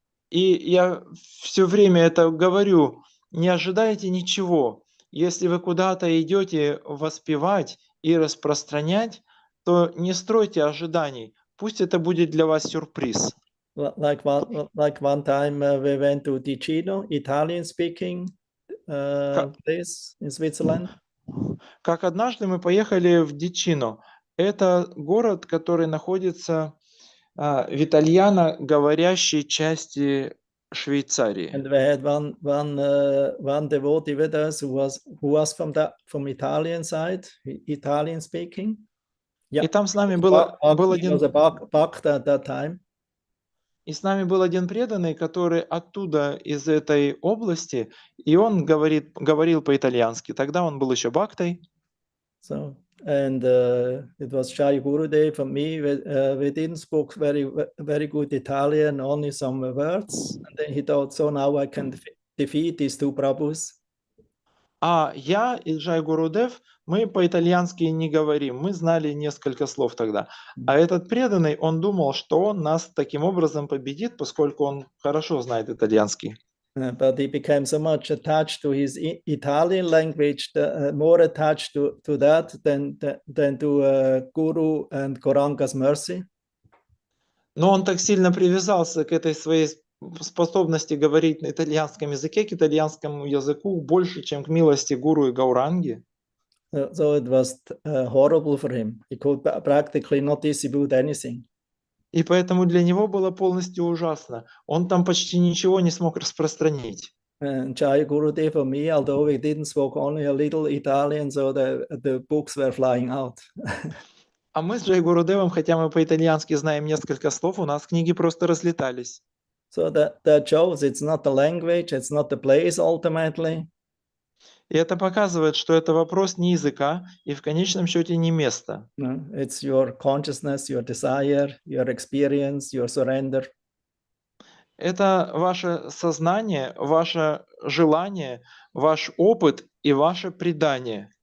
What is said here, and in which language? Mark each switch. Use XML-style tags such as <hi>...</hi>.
<ru>И я все время это говорю, не ожидайте ничего. Если вы куда-то идете воспевать и распространять, то не стройте ожиданий. Пусть это будет для вас сюрприз.</ru> <en>Like one time we went to Ticino, Italian-speaking place in Switzerland.</en> <ru>Как однажды мы поехали в Дичино. Это город, который находится в итальяно-говорящей части Швейцарии.</ru> <en>And we had one devotee with us who was from Italian side, Italian speaking. Yeah.</en> <ru>И там с нами был один.</ru> <en>He was a Bhakta at that time.</en> <ru>И с нами был один преданный, который оттуда, из этой области, и он говорил по-итальянски. Тогда он был еще бхактой.</ru> <en>So and it was Jai Gurudev for me. We didn't speak very good Italian, only some words. And then he thought, so now I can defeat these two Prabhus.</en> <ru>А я и Джай Гурудев, мы по-итальянски не говорим, мы знали несколько слов тогда. А этот преданный, он думал, что он нас таким образом победит, поскольку он хорошо знает итальянский.</ru> <en>But he became so much attached to his Italian language, more attached to that than to Guru and Gauranga's mercy.</en> <ru>Но он так сильно привязался к этой своей способности говорить на итальянском языке, к итальянскому языку, больше, чем к милости Гуру и Гауранги.</ru> <en>So it was horrible for him. He could practically not distribute anything.</en> <ru>И поэтому для него было полностью ужасно. Он там почти ничего не смог распространить.</ru> <en>And Jai Gurudev for me, although we didn't speak only a little Italian, so the books were flying out.</en> <ru>А мы с Джай Гурудевом, хотя мы по-итальянски знаем несколько слов, у нас книги просто разлетались.</ru> <en>So that shows it's not the language, it's not the place ultimately.</en> <ru>И это показывает, что это вопрос не языка и в конечном счете не места.</ru> <en>No, it's your consciousness, your desire, your experience, your surrender.</en> <ru>Это ваше сознание, ваше желание, ваш опыт и ваше предание.</ru>